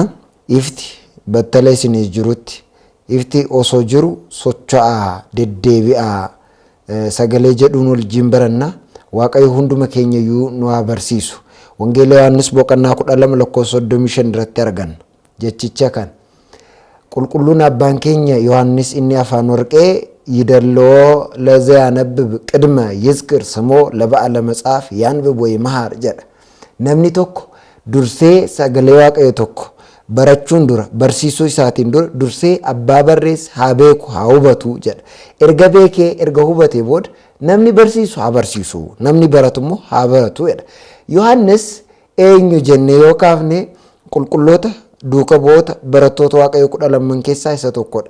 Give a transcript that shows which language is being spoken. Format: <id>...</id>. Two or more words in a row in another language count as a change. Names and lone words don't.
<om>Ifti battala isinii jirutti ifti osoo jiru socho'aa deddeebi'aa sagalee jedhuun wajjin baranna. Waaqayyo hunduma keenya iyyuu nu haa barsiisu. Wangeela Yohaannis boqonnaa 12:35 irratti arganna. Jechicha kan qulqulluun abbaan keenya Yohaannis inni afaan warqee yidalloo</om> <gez>ለዚያ ያነብብ ቅድመ ይዝክር ስሞ ለበዓለ መጽሐፍ ያንብብ ወይመሃር</gez> <om>jedha. Namni tokko dursee sagalee Waaqayyo tokko barachuun dura barsiisuu isaatiin dura dursee abbaa barreessa haa beeku haa hubatu jedha. Erga beekee erga hubatee booda namni barsiisu haa barsiisu namni baratu immoo haa baratu jedha. Yohaannis eenyu jennee yoo kaafne qulqulloota duuka bu'oota barattoota Waaqayyo 12 keessaa isa tokkodha.</om>